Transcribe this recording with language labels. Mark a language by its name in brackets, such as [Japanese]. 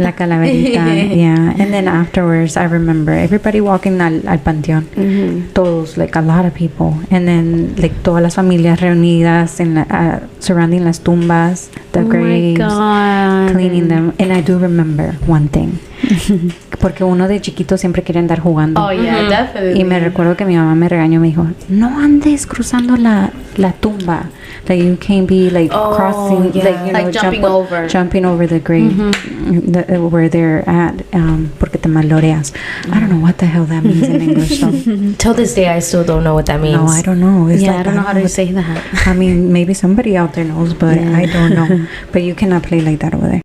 [Spanish] La calaverita. [English] Yeah, and then afterwards, I remember everybody walking [Spanish] al panteón. [English] Todos, like a lot of people, and then like [Spanish] todas las familias reunidas [English] in surrounding [Spanish] las tumbas, [English] the graves, cleaning them. And I do remember one thing. [Spanish] Porque uno de chiquito siempre quiere andar jugando. [English] Oh, yeah, definitely. [Spanish] Y me recuerdo que mi mamá me regañó, me dijo, no andes cruzando la tumba. [English] Like, you can't be, like, crossing, like, you know, jumping over the grave where they're at, [Spanish] porque te maloreas. [English] I don't know what the hell that means in English, so. Till this day, I still don't know what that means. No, I don't know. It's I don't know how to say that. I mean, maybe somebody out there knows, but I don't know. But you cannot play like that over there.